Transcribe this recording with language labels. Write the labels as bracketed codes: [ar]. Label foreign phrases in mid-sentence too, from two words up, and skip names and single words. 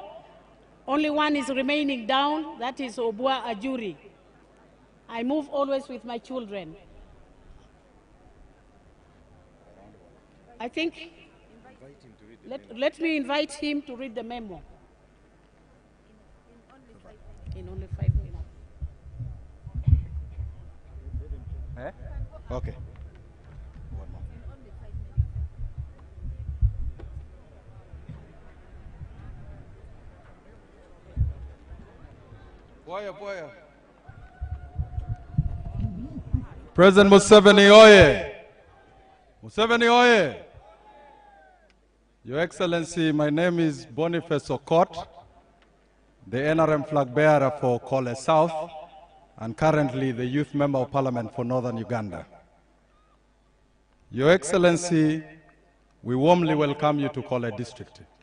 [en] Only one is remaining down, that is Obua Ajuri. I move always with my children. I think, let me invite him to read the memo. In only 5 minutes. Okay. President Museveni oye! Museveni oye! Your Excellency, my name is Boniface Okot, the NRM flag bearer for Kole South, and currently the Youth Member of Parliament for Northern Uganda. Your Excellency, we warmly welcome you to Kole District.